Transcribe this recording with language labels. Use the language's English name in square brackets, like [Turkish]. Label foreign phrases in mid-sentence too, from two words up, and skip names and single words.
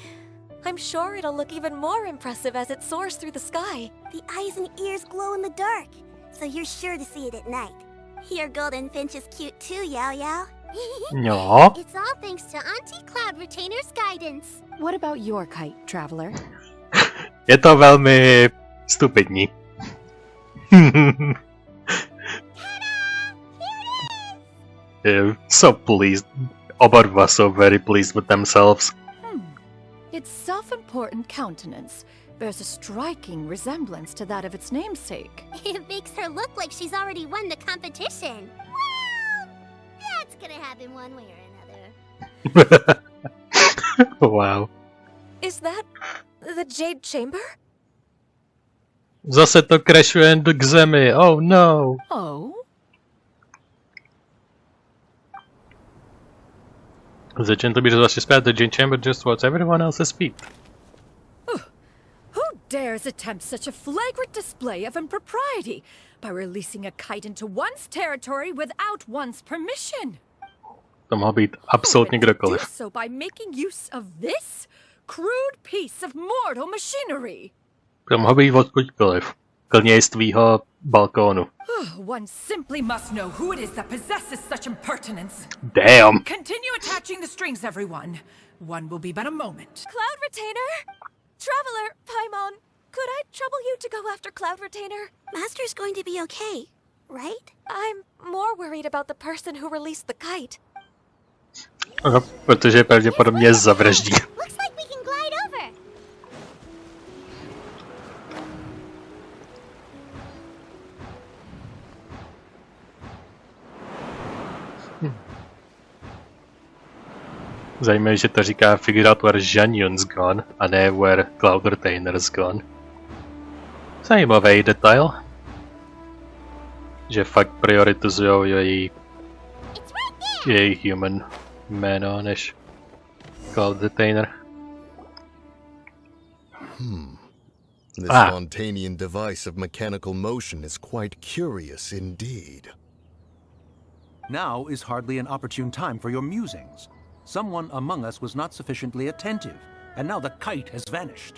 [English] I'm sure it'll look even more impressive as it soars through the sky. The eyes and ears glow in the dark, so you're sure to see it at night. Your golden finch is cute too, Yao Yao. No. It's all thanks to Auntie Cloud Retainer's guidance. What about your kite, traveler? [Czech] Je to velmi stupidní. [English] So pleased. [Czech] Oba dva [English] so very pleased with themselves. Its self-important countenance bears a striking resemblance to that of its namesake. It makes her look like she's already won the competition. Well, that's gonna happen one way or another. Wow. Is that the Jade Chamber? [Czech] Zase to crashuje k zemi. [English] Oh no. Oh? [Czech] Začne to být zvláště zpět. [English] The Jade Chamber just watch everyone else's feet. Who dares attempt such a flagrant display of impropriety by releasing a kite into one's territory without one's permission? [Czech] To mohl být absolutně Do kdokoliv. [English] so by making use of this? crude piece of mortal machinery. [Czech] To mohl být odkudkoliv. Klidně i z tvýho balkónu. [English] One simply must know who it is that possesses such impertinence. Damn. Continue attaching the strings, everyone. One will be but a moment. Cloud Retainer? Traveler, Paimon, could I trouble you to go after Cloud Retainer? Master's going to be okay, right? I'm more worried about the person who released the kite. [Czech] Aha, protože pravděpodobně zavraždí. [English] Looks like we can glide over. [Czech] Zajímavé, že to říká [English] figure out where Zhanyun's gone, [Czech] a ne [English] where Cloud Retainer's gone. [Czech] Zajímavý detail. Že fakt prioritizujou její human jméno než Cloud Retainer. [English] This Montanian device of mechanical motion is quite curious indeed. Now is hardly an opportune time for your musings. Someone among us was not sufficiently attentive, and now the kite has vanished.